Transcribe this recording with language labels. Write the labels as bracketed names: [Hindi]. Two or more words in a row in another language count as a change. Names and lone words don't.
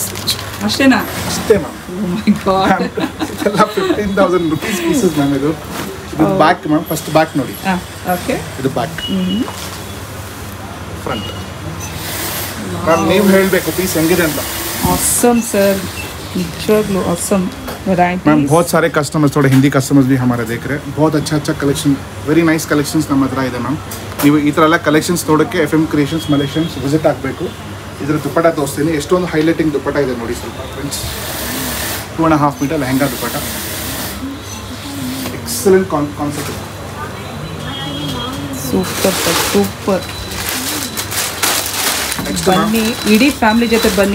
[Kannada] ಅಷ್ಟೇನಾ? ಅಷ್ಟೇ ಮ್ಯಾಮ್. [English] Oh my god, ಇದೆಲ್ಲ 15,000 rupees pieces ma'am. ಇದು back ma'am, first back ನೋಡಿ. [Kannada] ಓಕೆ. ಇದು [English] back, front. [Kannada] ಮ್ಯಾಮ್ ನೀವು ಹೇಳಬೇಕು ಪೀಸ್ ಹೆಂಗಿದೆ ಅಂತ. [English] awesome sir, निजवाग्लू awesome variety. [Hindi] मैम बहुत सारे कस्टमर्स, थोड़े हिंदी कस्टमर्स भी हमारे देख रहे हैं. बहुत अच्छा कलेक्शन, [English] very nice collections [Kannada] ನಮ್ಮ ಹತ್ರ ಇದೆ ಮ್ಯಾಮ್. ನೀವು ಈ ಥರ ಎಲ್ಲ ಕಲೆಕ್ಷನ್ಸ್ ನೋಡೋಕ್ಕೆ FM ಕ್ರಿಯೇಷನ್ಸ್ ಮಲೇಷಿಯನ್ಸ್ ವಿಸಿಟ್ ಆಗಬೇಕು. ಇದರ ದುಪಟ್ಟ ತೋರಿಸ್ತೀನಿ, ಎಷ್ಟೊಂದು ಹೈಲೈಟಿಂಗ್ ದುಪಟ್ಟ ಇದೆ ನೋಡಿ. ಸ್ವಲ್ಪ ಫ್ರೆಂಡ್ಸ್, 2.5 ಮೀಟರ್ ಲೆಹಂಗಾ ದುಪಟ್ಟ, [English] excellent concept. super sir, super. [Kannada] ಬನ್ನಿ, ಇಡೀ ಫ್ಯಾಮಿಲಿ ಜೊತೆ ಬನ್ನಿ.